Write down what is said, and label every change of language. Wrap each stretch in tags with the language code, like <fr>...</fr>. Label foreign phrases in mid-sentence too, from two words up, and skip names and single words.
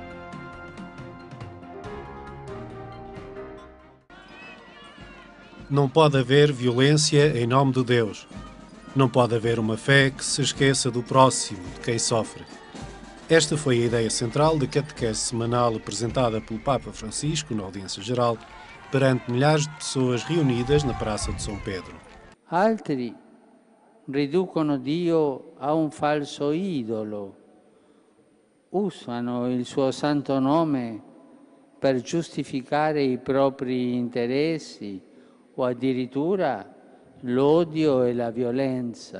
<pt>Não pode haver violência em nome de Deus. Não pode haver uma fé que se esqueça do próximo, de quem sofre. Esta foi a ideia central da catequese semanal apresentada pelo Papa Francisco na audiência geral perante milhares de pessoas reunidas na Praça de São Pedro.</pt> <it>Altri riducono Dio a un falso idolo, usano il suo santo nome per giustificare i propri interessi o addirittura l'odio e la violenza.</it>